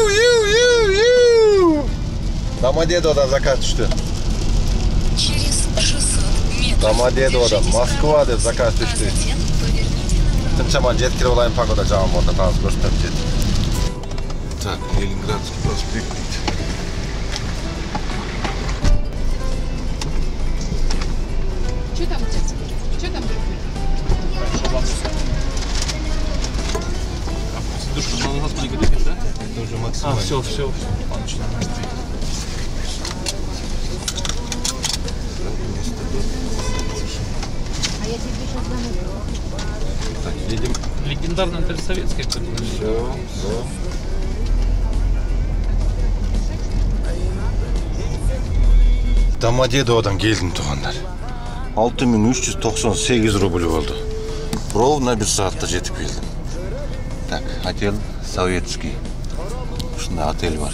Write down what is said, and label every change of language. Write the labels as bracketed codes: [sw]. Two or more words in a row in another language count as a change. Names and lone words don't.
[ky] Домодедоводан заказ түштү. Домодедоводан Москва деп заказ түштү. Тынчаман жеткирип алайын погода жаман болду, таза көрсөтөм жет. Так, Ленинградский проспект дейт. [ru] Что там у тебя? Что там? Душка, надо нас маленько двигать, да? Это уже максимально. Все. А я тебе сейчас звоню. Так, едем. Легендарная советская какая-то. Все. [ky] Домодедоводан келдим туугандар. 6398 рубль болду. Ровно 1 саатта жетип келдим. Так, отель Советский. Ушундай отель бар.